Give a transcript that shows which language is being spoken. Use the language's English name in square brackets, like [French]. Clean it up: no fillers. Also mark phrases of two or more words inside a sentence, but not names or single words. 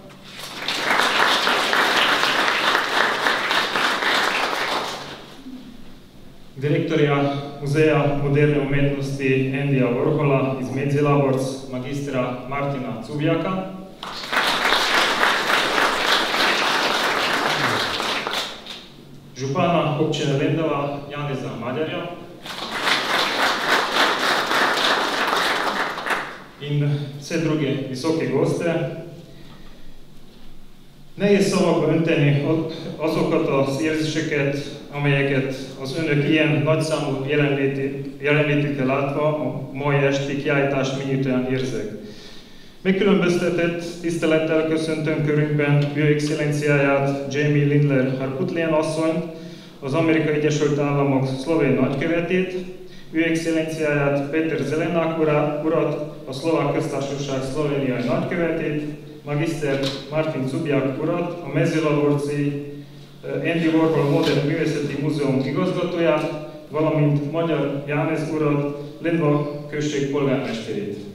[Slovenian] direktorja Muzeja moderne umetnosti Andyja Warhola iz Mezőlaborci, magistra Martina Cubjaka, župana občine Lendva Janeza Magyarja in vse druge visoke goste. [Hungarian] Nehéz szavakba önteni azokat az érzéseket, amelyeket az önök ilyen nagyszámú jelenlétükkel látva a mai esti kiállítás minnyitően érzek. Megkülönböztetett tisztelettel köszöntöm körünkben ő excellenciáját, Jamie Lindler Harkutlien asszonyt, az Amerikai Egyesült Államok szlovén nagykövetét, ő excellenciáját Peter Zelenák urat, a Szlovák Köztársaság szlovéniai nagykövetét, magister Martin Cubjak urat, a mezőlaborci Andy Warhol modern Művészeti Múzeum igazgatóját, valamint Magyar Janez urat, Lendva község polgármesterét.